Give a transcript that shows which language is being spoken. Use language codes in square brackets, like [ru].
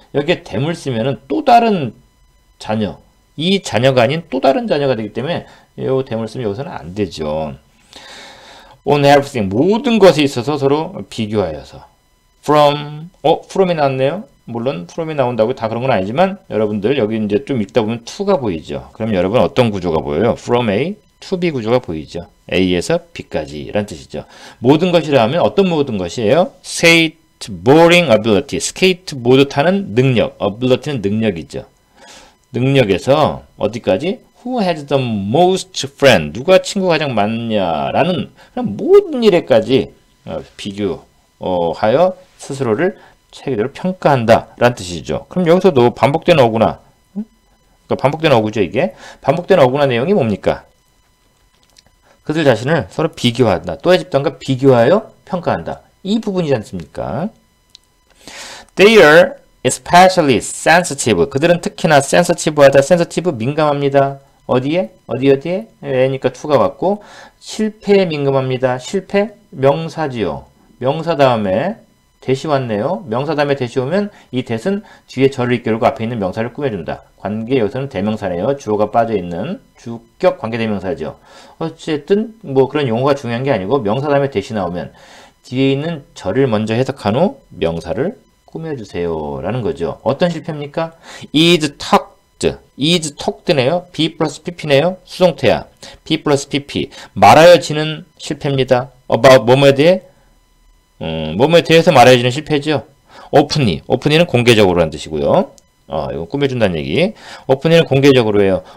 [ko] 여기에 them을 쓰면은 또 다른 자녀. 이 자녀가 아닌 또 다른 자녀가 되기 때문에 이 them을 쓰면 여기서는 안 되죠. [en] On everything, [ko] 모든 것에 있어서 서로 비교하여서. from이 나왔네요. 물론 from이 나온다고 다 그런 건 아니지만 여러분들 여기 이제 좀 읽다 보면 to가 보이죠. 그럼 여러분 어떤 구조가 보여요? from A to B 구조가 보이죠. A에서 B까지 라는 뜻이죠. 모든 것이라 하면 어떤 모든 것이에요? [en] skateboarding ability, [ko] 스케이트보드 타는 능력, ability는 능력이죠. 능력에서 어디까지? [en] Who has the most friend? [ko] 누가 친구가 가장 많냐라는 그런 모든 일에까지 비교하여 스스로를 체계적으로 평가한다 라는 뜻이죠. 그럼 여기서도 반복되는 어구나. 그러니까 반복되는 어구죠 이게. 반복되는 어구나 내용이 뭡니까? 그들 자신을 서로 비교한다. 또의 집단과 비교하여 평가한다. 이 부분이지 않습니까? [en] They are especially sensitive. [ko] 그들은 특히나 sensitive하다. sensitive 민감합니다. 어디에? 어디에? 왜니까 to가 왔고 실패에 민감합니다. 실패? 명사지요. 명사 다음에 대시 왔네요. 명사 다음에 대시 오면 이 대는 뒤에 절을 이끌고 앞에 있는 명사를 꾸며준다. 관계 여기서는 대명사네요. 주어가 빠져있는 주격 관계대명사죠. 어쨌든 뭐 그런 용어가 중요한 게 아니고 명사 다음에 대시 나오면 뒤에 있는 절을 먼저 해석한 후 명사를 꾸며주세요 라는 거죠. 어떤 실패입니까? [en] is talked네요. [ko] be 플러스 pp네요. 수동태야. be 플러스 pp 말하여지는 실패입니다. about 뭐뭐에 대해? 뭐뭐에 대해서 말해주는 실패죠. openly는 공개적으로 라는 뜻이고요. 이건 꾸며준다는 얘기. openly는 공개적으로 해요.